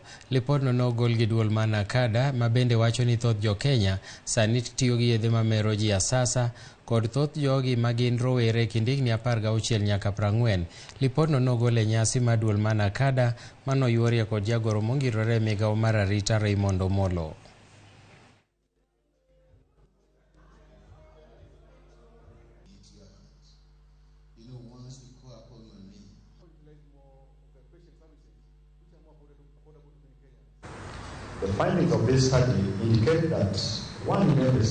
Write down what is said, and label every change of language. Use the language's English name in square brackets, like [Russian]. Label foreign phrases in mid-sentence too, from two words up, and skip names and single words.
[Luo (Kenya and Tanzania)] Lipodno nogol gi duol ma Nakada ma bende wacho ni thoth jo Kenya sani tiyo gi yedhe ma mero ji asasa kod thoth jogi ma gin rowere kind higni 16 nyaka 40. Lipodno nogol e nyasi ma duol ma Nakada manoyuorie kod jagoro mongirore e migawo mar arita Raymond Omolo. [English] The findings of this study indicate that 1 in every